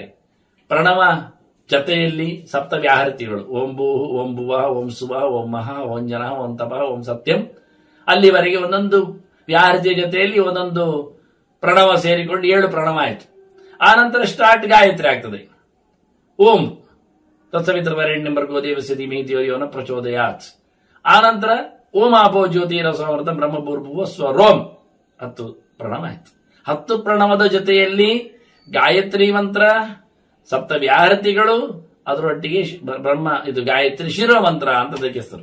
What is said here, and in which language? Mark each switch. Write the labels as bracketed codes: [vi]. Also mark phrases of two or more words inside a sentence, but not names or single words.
[kn] ಪ್ರಣವ ಜತೆಯಲ್ಲಿ ಸಪ್ತ ವ್ಯಾಹೃತಿಗಳು, [sa] ಓಂ ಭೂಹು ಓಂ ಭುವ ಓಂ ಸುವ ಓಂ ಮಹ ಓಂ ಜನ ಓಂ ತಪ ಓಂ ಸತ್ಯಂ, [kn] ಅಲ್ಲಿವರೆಗೆ ಒಂದೊಂದು ವ್ಯಾಹೃತಿಯ ಜೊತೆಯಲ್ಲಿ ಒಂದೊಂದು ಪ್ರಣವ ಸೇರಿಕೊಂಡು 7 ಪ್ರಣವ ಆಯ್ತು. ಆ ನಂತರ ಸ್ಟಾರ್ಟ್ ಗಾಯತ್ರಿ ಆಗ್ತದೆ. [sa] ಓಂ ತತ್ಸವಿತೃವರೆಣ್ಯಂ ಭರ್ಗೋ ದೇವಸ್ಯ ಧೀಮಹಿ ಧಿಯೋ ಯೋ ನಃ ಪ್ರಚೋದಯಾತ್. [kn] ಆ ನಂತರ [sa] ಓಂ ಆಪೋ ಜ್ಯೋತಿರಸಮೃತಂ ಬ್ರಹ್ಮಭೂರ್ಭುವ ಸ್ವರೋಂ 10 [kn] ಪ್ರಣವ ಆಯ್ತು. 10 ಪ್ರಣವದ ಜೊತೆಯಲ್ಲಿ ಗಾಯತ್ರಿ ಮಂತ್ರ, ಸಪ್ತ ವ್ಯಾಹೃತಿಗಳು, ಅದರೊಟ್ಟಿಗೆ ಬ್ರಹ್ಮ ಇದು ಗಾಯತ್ರಿ ಶಿರೋ ಮಂತ್ರ ಅಂತ ಅದಕ್ಕೆ ಹೆಸರು.